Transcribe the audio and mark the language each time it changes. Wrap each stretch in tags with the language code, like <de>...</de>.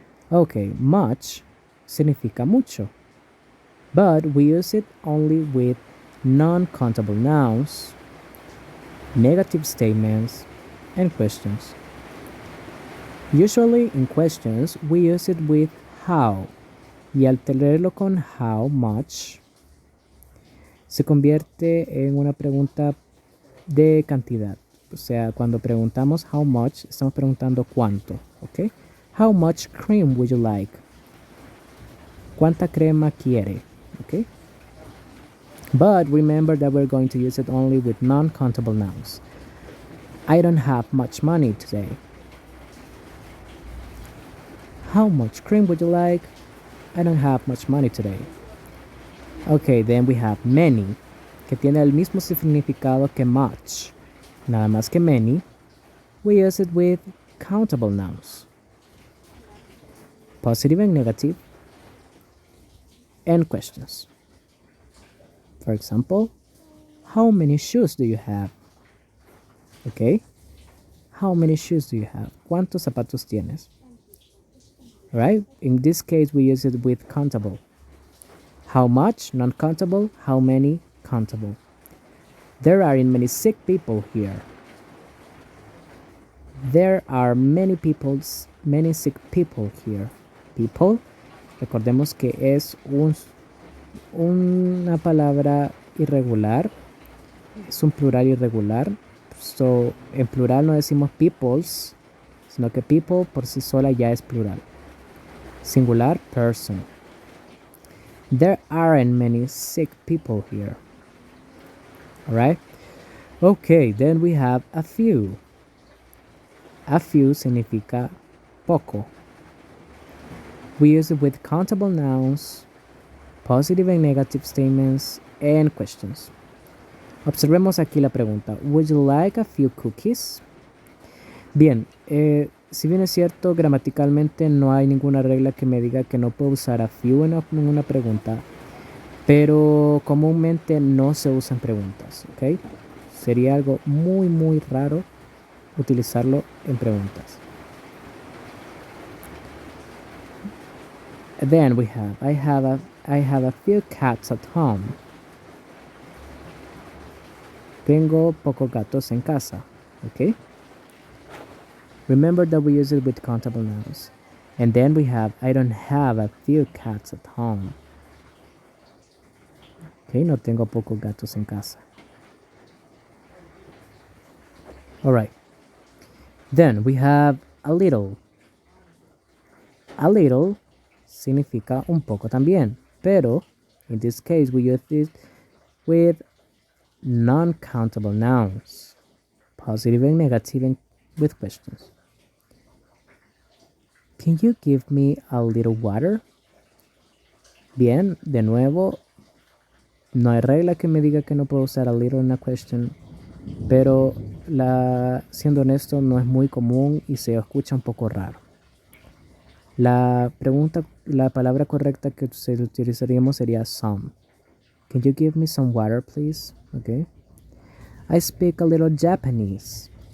<en>Okay, much</en> <es>significa mucho.</es> <en>But we use it only with non-countable nouns, negative statements, and questions. Usually in questions, we use it with how.</en> <es>Y al tenerlo con how much, se convierte en una pregunta de cantidad. O sea, cuando preguntamos how much, estamos preguntando cuánto, ¿ok?</es> <en>How much cream would you like?</en> <es>¿Cuánta crema quiere?</es> <en>Okay? But remember that we're going to use it only with non-countable nouns. I don't have much money today. How much cream would you like? I don't have much money today. Okay, then we have many,</en> <es>que tiene el mismo significado que much. Nada más que</es> <en>many, we use it with countable nouns, positive and negative, and questions. For example, how many shoes do you have? Okay, how many shoes do you have?</en> <es>¿Cuántos zapatos tienes?</es> <en>Right? In this case, we use it with countable. How much? Non-countable. How many? Countable. There are many sick people here. There are many sick people here.</en> <es>People, recordemos que es una palabra irregular, es un plural irregular. So, en plural no decimos peoples, sino que people por sí sola ya es plural.</es> <en>Singular, person. There aren't many sick people here. Alright? Okay, then we have a few. A few</en> <es>significa poco.</es> <en>We use it with countable nouns, positive and negative statements, and questions.</en> <es>Observemos aquí la pregunta.</es> <en>Would you like a few cookies?</en> <es>Bien, si bien es cierto, gramaticalmente no hay ninguna regla que me diga que no puedo usar a few en una pregunta, pero comúnmente no se usan preguntas, ¿ok? Sería algo muy, muy raro utilizarlo en preguntas.</es> <en>Then we have, I have a few cats at home.</en> <es>Tengo pocos gatos en casa, ¿ok?</es> <en>Remember that we use it with countable nouns. And then we have, I don't have a few cats at home.</en> <es>Okay, no tengo pocos gatos en casa.</es> <en>Alright. Then we have a little.</en> <es>A little significa un poco también. Pero,</es> <en>in this case, we use it with non-countable nouns. Positive and negative and with questions. Can you give me a little water?</en> <es>Bien, de nuevo, no hay regla que me diga que no puedo usar a little en una question, pero siendo honesto no es muy común y se escucha un poco raro. La palabra correcta que utilizaríamos sería some.</es> <en>Can you give me some water, please? Okay. I speak a little Japanese.</en>